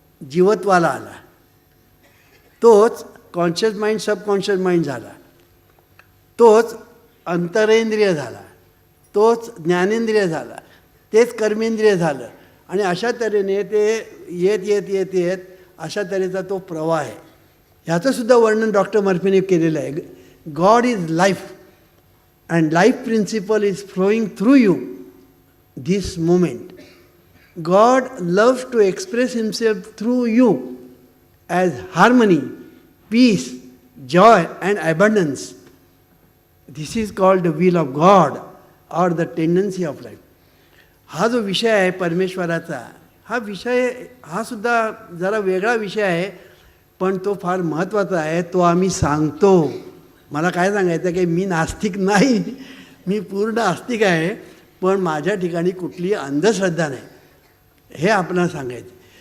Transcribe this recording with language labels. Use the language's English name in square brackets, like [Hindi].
[Marathi] जीवत्वाला आला, तोच conscious mind subconscious mind झाला, तोच अंतरेंद्रिय झाला, तोच ज्ञानेंद्रिय झाला, तेच कर्मेंद्रिय झालं. आणि अशा तऱ्हेने ते येत येत येत येत अशा तऱ्हेचा तो प्रवाह आहे. ह्याचंसुद्धा वर्णन डॉक्टर मर्फीने केलेलं आहे. [English] God is life and life principle is flowing through you this moment. God loves to express himself through you as harmony, peace, joy and abundance. This is called the will of God or the tendency of life. [Marathi] हा जो विषय आहे परमेश्वराचा, हा सुद्धा जरा वेगळा विषय आहे, पण तो फार महत्त्वाचा आहे. तो आम्ही सांगतो. मला काय सांगायचं की मी नास्तिक नाही, मी पूर्ण आस्तिक आहे, पण माझ्या ठिकाणी कुठलीही अंधश्रद्धा नाही, हे आपल्याला सांगायचं.